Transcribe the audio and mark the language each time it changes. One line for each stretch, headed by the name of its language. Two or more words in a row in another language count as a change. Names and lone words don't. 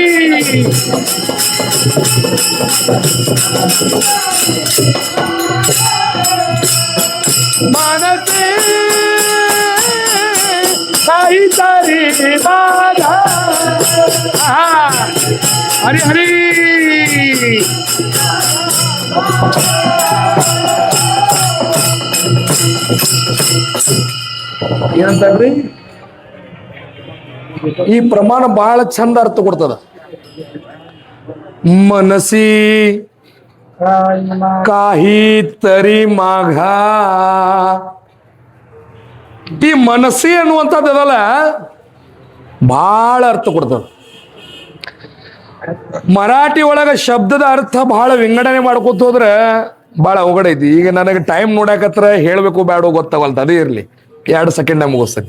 Marathi: मनसे काहीतरी माझा हरी हरी ಏನಂತಾಗ್ರಿ?
Kannada: ಈ ಪ್ರಮಾಣ ಬಹಳ ಚಂದ ಅರ್ಥ ಕೊಡ್ತದ.
Marathi: मनसी काहीतरी माघा.
Kannada: ಈ ಮನಸ್ಸಿ ಅನ್ನುವಂಥದ್ದು ಅದಲ್ಲ ಬಹಳ ಅರ್ಥ ಕೊಡ್ತದ. ಮರಾಠಿ ಒಳಗ ಶಬ್ದದ ಅರ್ಥ ಬಹಳ ವಿಂಗಡಣೆ ಮಾಡ್ಕೊತ ಹೋದ್ರೆ ಬಹಳ ಅವಘಡ ಐತಿ. ಈಗ ನನಗೆ ಟೈಮ್ ನೋಡಕತ್ರ ಹೇಳ್ಬೇಕು ಬೇಡ ಗೊತ್ತಾಗಲ್ತ, ಅದೇ ಇರ್ಲಿ 2 ಸೆಕೆಂಡ್ ಮುಗಿಸ್ತೇನೆ.